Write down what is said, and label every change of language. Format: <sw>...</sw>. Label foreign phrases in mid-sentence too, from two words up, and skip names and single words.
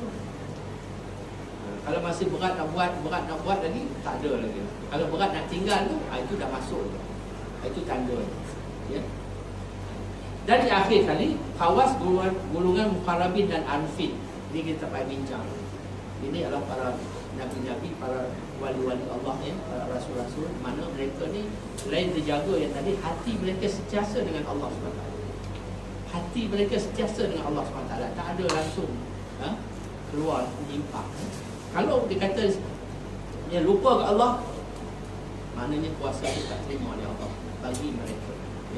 <ms>Kalau masih berat nak buat lagi, tak ada lagi. Kalau berat nak tinggal tu, itu dah masuk tu. Itu tanda. Ya. Dan di akhir kali, khawas golongan muqarrabin dan arifin. Ini kita pakai bincang. Ini adalah para nabi-nabi, para wali-wali Allah, ya, para rasul-rasul, mana mereka ni selain terjaga yang tadi, hati mereka sentiasa dengan Allah SWT. Hati mereka sentiasa dengan Allah SWT. Tak ada langsung keluar menyimpang. Kalau dia kata dia lupa ke Allah, maknanya puasa itu tak terima oleh Allah bagi mereka, ya.</ms>